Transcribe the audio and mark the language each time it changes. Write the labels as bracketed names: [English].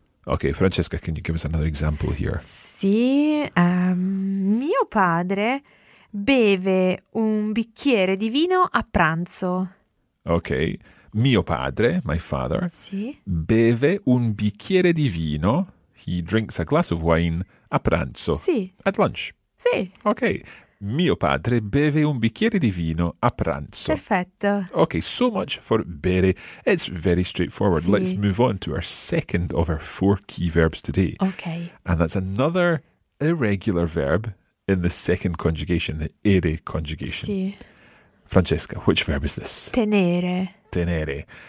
[English] Okay, Francesca, can you give us another example here? [Italian] Sì, mio padre beve un bicchiere di vino a pranzo. [English] Okay. [Italian] Mio padre, [English] my father, [Italian] sì. beve un bicchiere di vino, [English] he drinks a glass of wine, [Italian] a pranzo, sì. [English] at lunch. [Italian] Sì. Ok. Mio padre beve un bicchiere di vino a pranzo. Perfetto. [English] Ok, so much for bere. It's very straightforward. [Italian] Sì. [English] Let's move on to our second of our four key verbs today. Ok. And that's another irregular verb in the second conjugation, the ere conjugation. [Italian] Sì. [English] Francesca, which verb is this? [Italian] Tenere. Tenere.